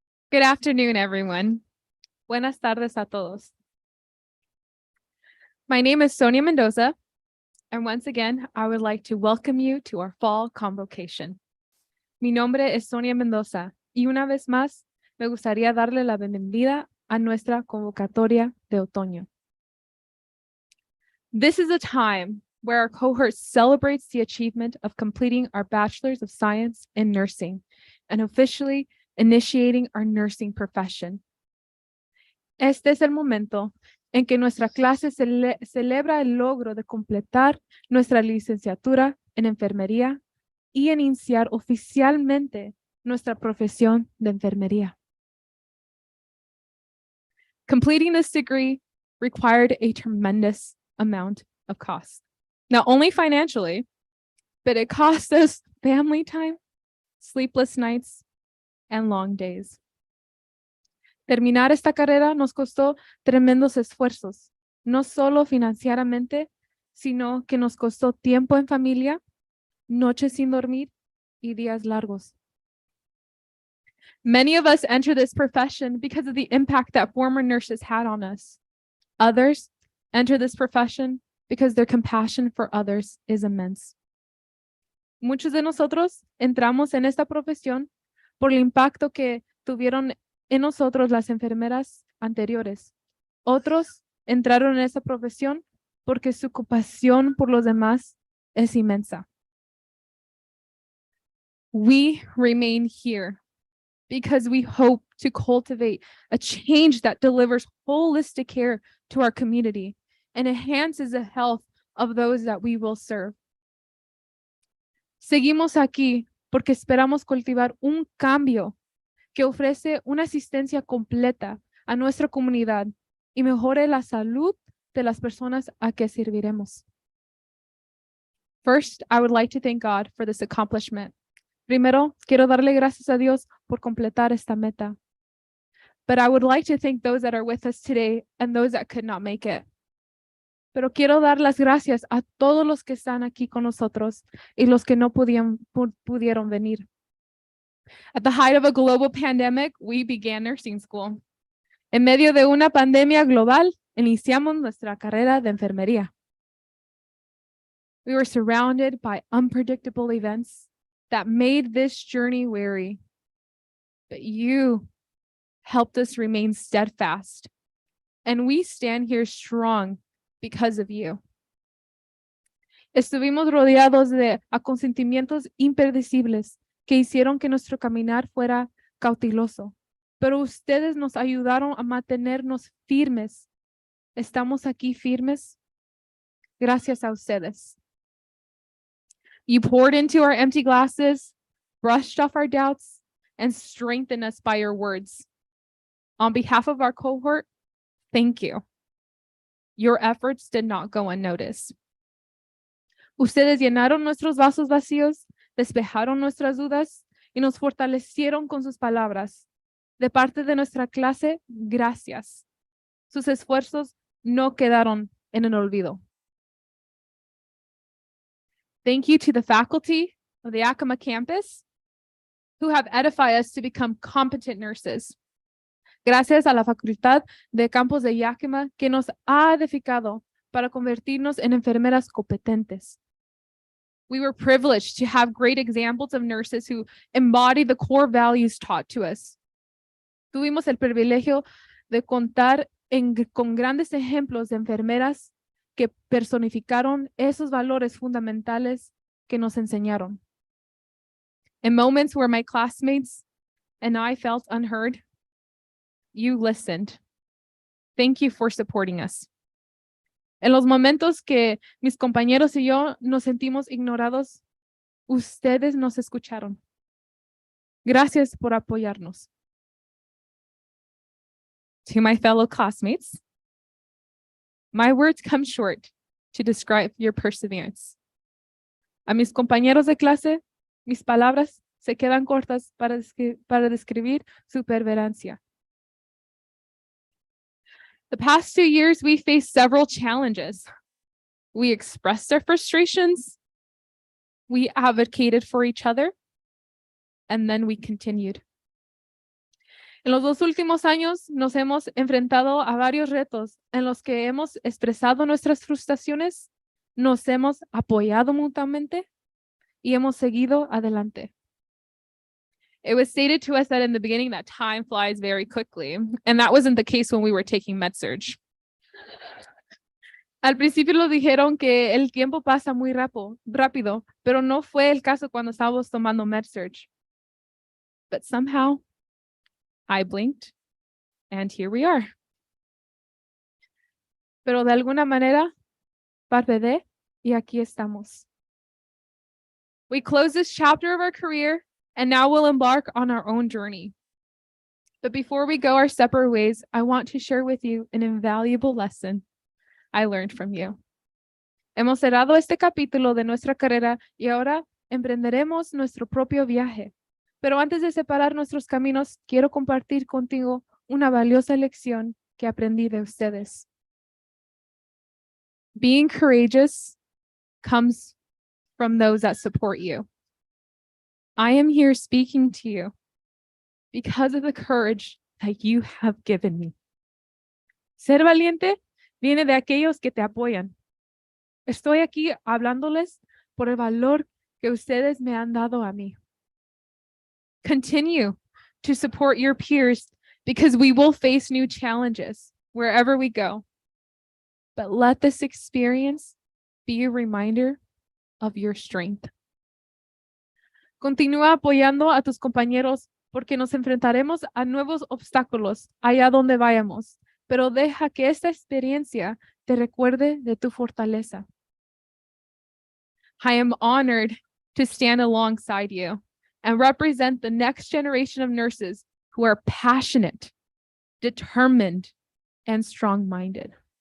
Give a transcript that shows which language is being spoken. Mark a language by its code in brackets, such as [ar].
[en] Good afternoon, everyone. [es] Buenas tardes a todos. [en] My name is Sonia Mendoza, and once again, I would like to welcome you to our fall convocation. [es] Mi nombre es Sonia Mendoza, y una vez más, me gustaría darle la bienvenida a nuestra convocatoria de otoño. [en] This is a time where our cohort celebrates the achievement of completing our Bachelor's of Science in Nursing and officially initiating our nursing profession. [es] Este es el momento en que nuestra clase celebra el logro de completar nuestra licenciatura en enfermería y iniciar oficialmente nuestra profesión de enfermería. [en] Completing this degree required a tremendous amount of cost, not only financially, but it cost us family time, sleepless nights, and long days. [es] Terminar esta carrera nos costó tremendos esfuerzos, no solo financieramente, sino que nos costó tiempo en familia, noches sin dormir y días largos. [en] Many of us enter this profession because of the impact that former nurses had on us. Others enter this profession because their compassion for others is immense. [es] Muchos de nosotros entramos en esta profesión por el impacto que tuvieron en nosotros las enfermeras anteriores. Otros entraron en esta profesión porque su compasión por los demás es inmensa. [en] We remain here because we hope to cultivate a change that delivers holistic care to our community and enhances the health of those that we will serve. [es] Seguimos aquí porque esperamos cultivar un cambio que ofrece una asistencia completa a nuestra comunidad y mejore la salud de las personas a que serviremos. [en] First, I would like to thank God for this accomplishment. [es] Primero, quiero darle gracias a Dios por completar esta meta. [en] But I would like to thank those that are with us today and those that could not make it. [es] Pero quiero dar las gracias a todos los que están aquí con nosotros y los que no pudieron venir. [en] At the height of a global pandemic, we began nursing school. [es] En medio de una pandemia global, iniciamos nuestra carrera de enfermería. [en] We were surrounded by unpredictable events that made this journey weary. But you helped us remain steadfast, and we stand here strong because of you. [es] Estuvimos rodeados de acontecimientos impredecibles que hicieron que nuestro caminar fuera cauteloso, pero ustedes nos ayudaron a mantenernos firmes. Estamos aquí firmes gracias a ustedes. [en] You poured into our empty glasses, brushed off our doubts, and strengthened us by your words. On behalf of our cohort, thank you. Your efforts did not go unnoticed. [es] Ustedes llenaron nuestros vasos vacíos, despejaron nuestras dudas y nos fortalecieron con sus palabras. De parte de nuestra clase, gracias. Sus esfuerzos no quedaron en el olvido. [en] Thank you to the faculty of the Yakima campus who have edified us to become competent nurses. [es] Gracias a la Facultad de Campus de Yakima que nos ha edificado para convertirnos en enfermeras competentes. [en] We were privileged to have great examples of nurses who embody the core values taught to us. [es] Tuvimos el privilegio de contar con grandes ejemplos de enfermeras que personificaron esos valores fundamentales que nos enseñaron. [en] In moments where my classmates and I felt unheard, you listened. Thank you for supporting us. [es] En los momentos que mis compañeros y yo nos sentimos ignorados, ustedes nos escucharon. Gracias por apoyarnos. [en] To my fellow classmates, my words come short to describe your perseverance. [es] A mis compañeros de clase, mis palabras se quedan cortas para describir su perseverancia. [en] The past 2 years, we faced several challenges. We expressed our frustrations, we advocated for each other, and then we continued. [es] En los 2 últimos años nos hemos enfrentado a varios retos en los que hemos expresado nuestras frustraciones, nos hemos apoyado mutuamente y hemos seguido adelante. [en] It was stated to us that in the beginning that time flies very quickly, and that wasn't the case when we were taking med-surg. [es] Al principio lo dijeron que el tiempo pasa muy rápido, pero no fue el caso cuando estábamos tomando med-surg. [en] But somehow, I blinked, and here we are. [es] Pero de alguna manera, parpadeé y aquí estamos. [en] We close this chapter of our career, and now we'll embark on our own journey. But before we go our separate ways, I want to share with you an invaluable lesson I learned from you. [es] Hemos cerrado este capítulo de nuestra carrera y ahora emprenderemos nuestro propio viaje. Pero antes de separar nuestros caminos, quiero compartir contigo una valiosa lección que aprendí de ustedes. [en] Being courageous comes from those that support you. I am here speaking to you because of the courage that you have given me. [es] Ser valiente viene de aquellos que te apoyan. Estoy aquí hablándoles por el valor que ustedes me han dado a mí. [en] Continue to support your peers because we will face new challenges wherever we go. But let this experience be a reminder of your strength. [es] Continúa apoyando a tus compañeros porque nos enfrentaremos a nuevos obstáculos allá donde vayamos, pero deja que esta experiencia te recuerde de tu fortaleza. [en] I am honored to stand alongside you and represent the next generation of nurses who are passionate, determined, and strong-minded.